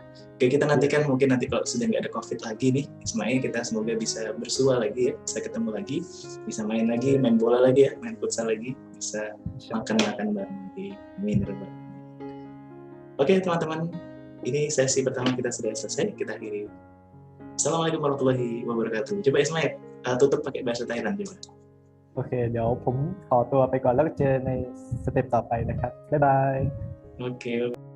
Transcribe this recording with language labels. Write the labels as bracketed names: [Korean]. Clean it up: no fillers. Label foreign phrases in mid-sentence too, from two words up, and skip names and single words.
[Indonesian] Oke, kita nantikan mungkin nanti kalau sudah nggak ada COVID lagi nih, Ismail, kita semoga bisa bersua lagi ya, bisa ketemu lagi, bisa main lagi, main bola lagi ya, main futsal lagi, bisa makan-makan bareng lagi. Amin. Oke teman-teman, ini sesi pertama kita sudah selesai, kita akhiri. [Arabic] السلام عليكم ورحمة الله وبركاته. [Indonesian] Coba Ismail, tutup pakai bahasa Thailand coba. [Thai] โอเคเดี๋ยวผมขอตัวไปก่อนแล้วเจอในสเต็ปต่อไปนะครับบ๊ายบาย [Indonesian] Oke.